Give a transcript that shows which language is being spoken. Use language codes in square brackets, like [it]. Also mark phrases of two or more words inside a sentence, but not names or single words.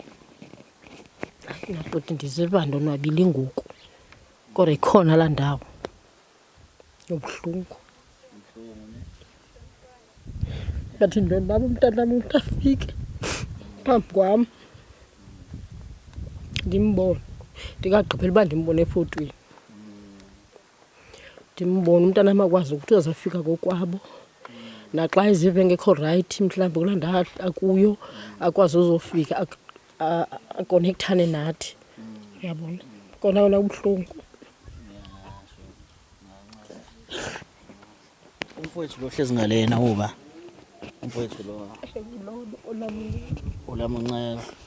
[xh] Nakuthi ndizizwa ndonwabile ngoku kodwa ikhona la ndawo yobuhlungu ngathi ndonwaba umntana wami utafike phambi kwam ndimbone ndingagqibela uba ndimbone efotweni ndimbone umntana wam akwazi ukuthi uzafika kokwabo naxa eziva engekho right mhlawumbi kulaa ndawo akuyo akwazi uzofika akonekthane nathi uyabona kona wona ubuhlungu umfowethu lo hlezi ngalena uba umfowethu lo olamuncela